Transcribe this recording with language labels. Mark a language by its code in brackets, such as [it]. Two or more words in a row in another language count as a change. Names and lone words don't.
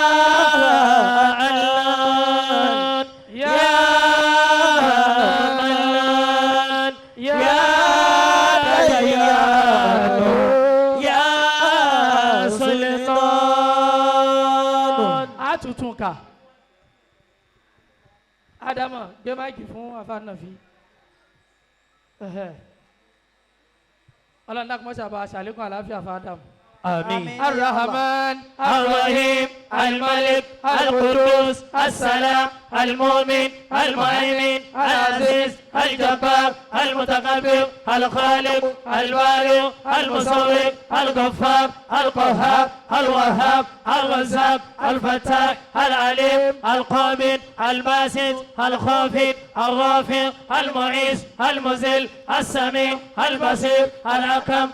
[ar] الله يا منان يا ديان يا سلطان. Atutunka. [yo] Adama gbé máìkì fún afáànàfi. Ọlọ́run dákun mọ́sá bá a ṣàlékún àlàáfíà fún Ádámù. [ar] آمين. الرحمن الرحيم الملك القدوس السلام المؤمن المهيمن العزيز الجبار المتكبر الخالق البارئ المصور الغفار القهار الوهاب الرزاق الفتاح العليم القابض الباسط الخافض الرافع المعيز المذل السميع البصير الحكم